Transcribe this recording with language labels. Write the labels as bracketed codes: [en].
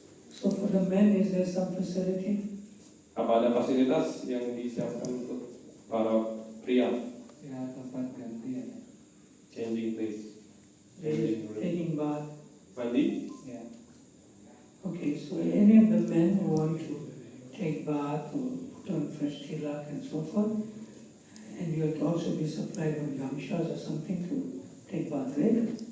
[en] So for the men, is there some facility? [id] Apa ada fasilitas yang disiapkan untuk para pria? Ya, tempat ganti ya. [en] Changing place, changing room. Taking bath. [id] Mandi? Ya. [en] Okay, so any of the men who want to take bath or put on fresh tilak and so forth, and you'll also be supplied with gamshas or something to take bath, right?